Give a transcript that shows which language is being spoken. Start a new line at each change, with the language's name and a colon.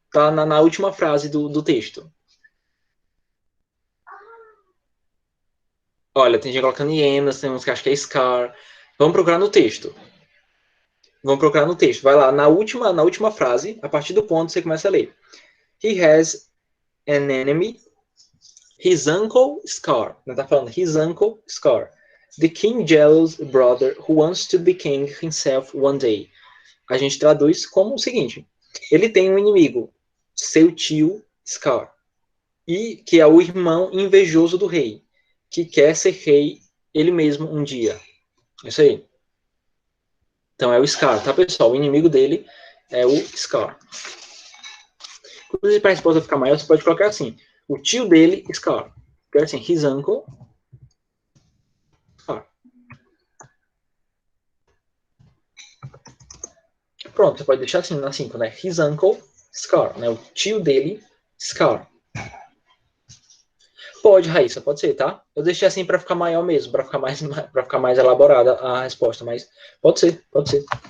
Portuguese: Tá na última frase do texto. Olha, tem gente colocando hienas, tem uns que acham que é Scar. Vamos procurar no texto. Vamos procurar no texto. Vai lá, na última frase, a partir do ponto você começa a ler.
English: He has an enemy, his uncle Scar.
Portuguese: Não tá falando
English: his uncle Scar. The king jealous brother who wants to be king himself one day.
Portuguese: A gente traduz como o seguinte. Ele tem um inimigo, seu tio Scar. E que é o irmão invejoso do rei. Que quer ser rei ele mesmo um dia. É isso aí. Então é o Scar, tá, pessoal? O inimigo dele é o Scar. Inclusive, para a resposta ficar maior, você pode colocar assim. O tio dele, Scar. Quer assim,
English: his uncle,
Portuguese: Scar. Pronto, você pode deixar assim, na 5, né?
English: His uncle,
Portuguese: Scar. Né? O tio dele, Scar. Pode, Raíssa, pode ser, tá? Eu deixei assim para ficar maior mesmo, para ficar mais elaborada a resposta, mas pode ser, pode ser.